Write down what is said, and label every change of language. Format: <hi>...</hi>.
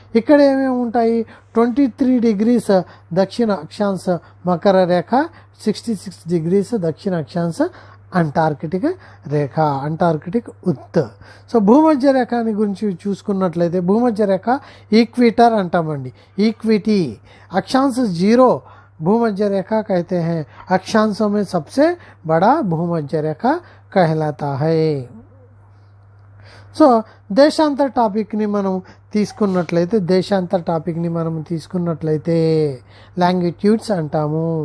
<te>ఇక్కడ ఏమేమి ఉంటాయి 23 degrees దక్షిణ అక్షాంశ మకర రేఖ, 66 degrees దక్షిణ అక్షాంశ అంటార్కిటిక్ రేఖ, అంటార్కిటిక్ ఉత్. సో భూమధ్య రేఖని గురించి చూసుకున్నట్లయితే భూమధ్య రేఖ ఈక్విటర్ అంటామండి.</te> <hi>ఈక్విటీ अक्षांश 0 भूमध्य रेखा कहते हैं, अक्षांशों में सबसे बड़ा भूमध्य रेखा कहलाता है.</hi> <te>సో దేశాంతర టాపిక్ని మనం తీసుకున్నట్లయితే లాంగిట్యూడ్స్ అంటాము.</te>